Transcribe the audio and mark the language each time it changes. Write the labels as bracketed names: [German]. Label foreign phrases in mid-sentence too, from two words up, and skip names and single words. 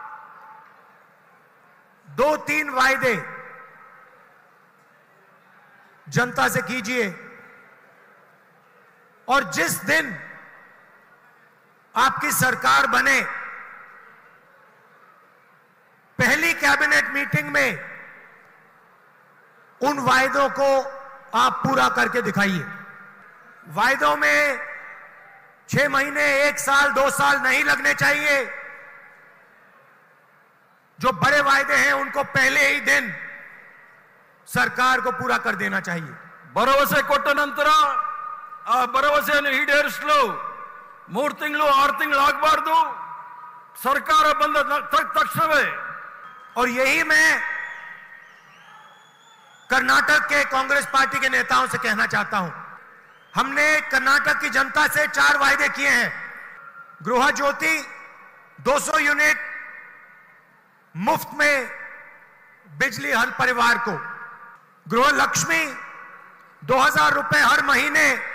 [Hindi] 2-3 वायदे जनता से कीजिए, और जिस दिन आपकी सरकार बने, पहली [English] cabinet meeting [Hindi] में उन वायदों को आप पूरा करके दिखाइए। वायदों में 6 महीने, 1 साल, 2 साल नहीं लगने चाहिए। जो बड़े वायदे हैं उनको पहले ही दिन ಸರ್ಕಾರ को पूरा कर देना चाहिए। [Kannada] ಭರವಸೆ ಕೊಟ್ಟ ನಂತರ ಆ ಭರವಸೆಯನ್ನು ಈಡೇರಿಸಲು 3 ತಿಂಗಳು 6 ತಿಂಗಳು ಆಗಬಾರದು, ಸರ್ಕಾರ ಬಂದ ತಕ್ಷಣವೇ। [Hindi] और यही मैं कर्नाटक के कांग्रेस पार्टी के नेताओं से कहना चाहता हूं। हमने कर्नाटक की जनता से 4 वायदे किए हैं। गृह ज्योति 200 यूनिट मुफ्त में बिजली हर परिवार को, गृह लक्ष्मी 2000 रुपए हर महीने